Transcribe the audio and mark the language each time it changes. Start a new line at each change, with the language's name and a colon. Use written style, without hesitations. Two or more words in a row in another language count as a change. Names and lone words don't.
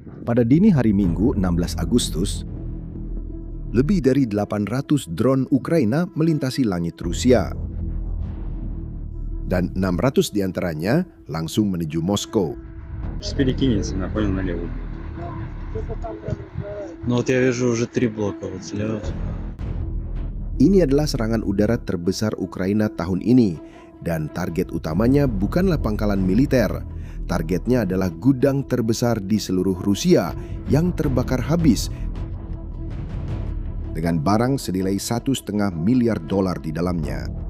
Indonesian: Pada dini hari Minggu 16 Agustus, lebih dari 800 drone Ukraina melintasi langit Rusia. Dan 600 diantaranya langsung menuju Moskow.
Russian: Перекинется, я понял, налево. Ну вот я вижу уже 3 блока вот слева.
Indonesian: Ini adalah serangan udara terbesar Ukraina tahun ini, dan target utamanya bukanlah pangkalan militer. Targetnya adalah gudang terbesar di seluruh Rusia yang terbakar habis dengan barang senilai $1,5 miliar di dalamnya.